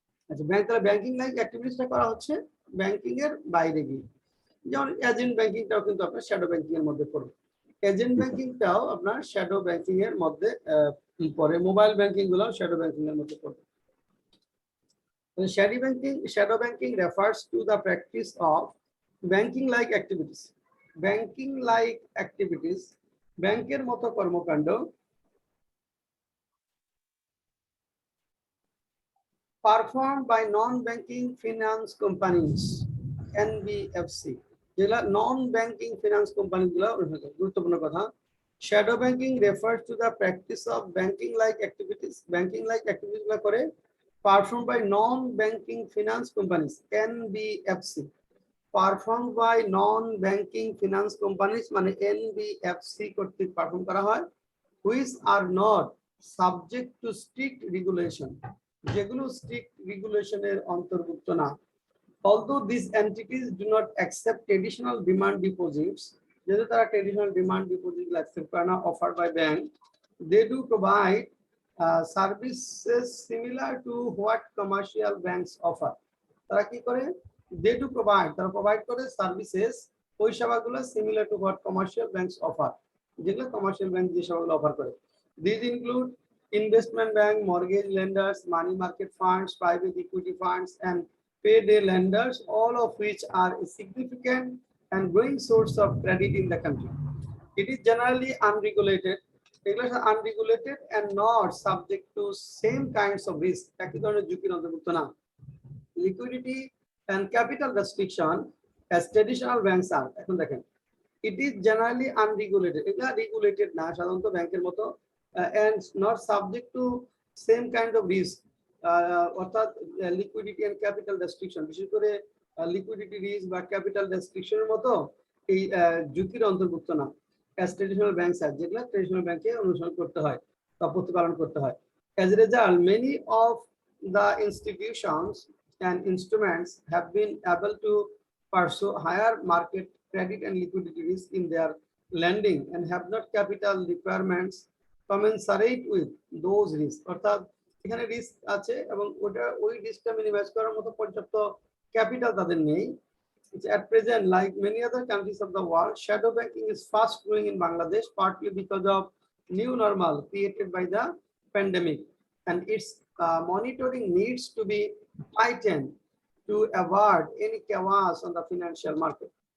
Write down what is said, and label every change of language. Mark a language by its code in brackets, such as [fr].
[bn] আচ্ছা, banking like অ্যাক্টিভিটিসটা করা হচ্ছে ব্যাংকিং এর বাইরে গিয়ে, যেমন এজেন্ট ব্যাংকিংটাও কিন্তু আপনার শ্যাডো ব্যাংকিং এর মধ্যে পড়ে। এজেন্ট ব্যাংকিংটাও আপনার শ্যাডো ব্যাংকিং এর মধ্যে পড়ে, মোবাইল ব্যাংকিং গুলো শ্যাডো ব্যাংকিং এর মধ্যে পড়ে। [en] Shadow banking refers to the practice of banking like activities. Banking like activities, [bn] ব্যাংকের মতো কর্মকাণ্ড [en] performed by non-banking finance companies, NBFC. [bn] যেগুলা নন ব্যাংকিং ফিনান্স কোম্পানি গুলো, গুরুত্বপূর্ণ কথা। [en] Shadow banking refers to the practice of banking like activities. Banking like activities গুলো করে performed by non-banking finance companies, NBFC. Performed by non-banking finance companies [bn] মানে NBFC কর্তৃক perform করা হয়, [en] which are not subject to strict regulation, [bn] যেগুলো strict রেগুলেশনের অন্তর্ভুক্ত না। [en] Although these entities do not accept traditional demand deposits, [bn] যেহেতু তারা ট্রেডিশনাল ডিমান্ড ডিপোজিট অ্যাকসেপ্ট করে না [en] offered by bank, they do provide services similar to what commercial banks offer. [bn] তারা কি করে, [en] they do provide, [bn] তারা প্রোভাইড করে সার্ভিসেস, ওই সেবাগুলো [en] similar to what commercial banks offer, [bn] যেগুলো কমার্শিয়াল ব্যাংক যে সেবাগুলো অফার করে। [en] These include investment bank, mortgage lenders, money market funds, private equity funds, and payday lenders, all of which are a significant and growing source of credit in the country. It is generally unregulated. Egulo are unregulated and not subject to same kinds of risk. [bn] একই ধরনের ঝুঁকির অন্তর্ভুক্ত না। [en] Liquidity and capital restriction as traditional banks are. [bn] এখন দেখেন, [en] it is generally unregulated. [bn] এগুলা regulated না সাধারণত ব্যাংকের মতো, [en] and not subject to same kind of risk. [bn] অর্থাৎ লিকুইডিটি এন্ড ক্যাপিটাল রেস্ট্রিকশন, বিশেষ করে লিকুইডিটি রিস্ক বা ক্যাপিটাল রেস্ট্রিকশনের মতো এই ঝুঁকির অন্তর্ভুক্ত না। [en] as traditional banks are, [bn] যেগুলো ট্রেডিশনাল ব্যাংকে অনুসরণ করতে হয় বা প্রতিপালন করতে হয়। [en] As a result, many of the institutions and instruments have been able to pursue higher market credit and liquidity risk in their lending and have not capital requirements commensurate with those risks. [bn] অর্থাৎ এখানে risk আছে এবং ওটা ওই রিস্কটা minimise করার মতো পর্যাপ্ত capital তাদের নেই, [en] At present, like many other countries of the world, shadow banking is fast growing in Bangladesh, partly because of new normal created by the pandemic, and its monitoring needs to be tightened to avoid any chaos on the financial market.